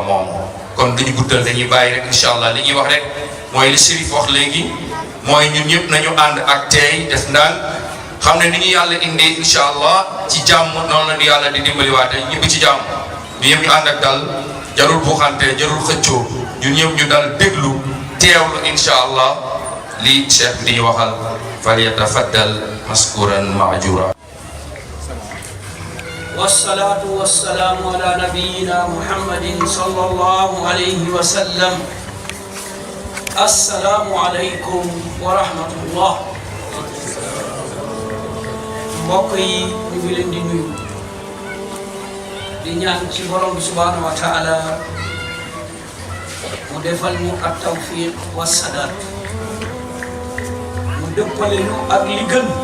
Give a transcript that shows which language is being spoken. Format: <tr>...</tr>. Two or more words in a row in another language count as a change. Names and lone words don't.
<wo>moomu kon duñu guddal dañuy bàyyi rek</wo> <ar>إن شاء الله</ar> <wo>li ñuy wax rek mooy li Chérif wax léegi mooy ñun ñëpp nañu ànd ak tey def ndànk xam ne ni ñu yàlla indee</wo> <ar>إن شاء الله</ar> <wo>ci jàmm noonu la ñu yàlla di dimbaliwaate ñëpp ci jàmm ñu ñëpp ñu ànd ak dal jarul buuxante jarul xëccoo ñun ñëpp ñu dal déglu teewlu</wo> <ar>إن شاء الله</ar> <wo>li cheikh bi di waxal</wo> <ar>فليتفضل مشكورا مأجورا. والصلاة والسلام على نبينا محمد صلى الله عليه وسلم. السلام عليكم ورحمة الله.</ar> <wo>mbokk yi ñu ngi leen di nuyu di ñaan ci borom bi</wo> <ar>سبحانه وتعالى</ar> <wo>mu defal ñu ak</wo> <ar>توفيق وسداد</ar> <wo>mu dëppale ñu ak li gën.</wo>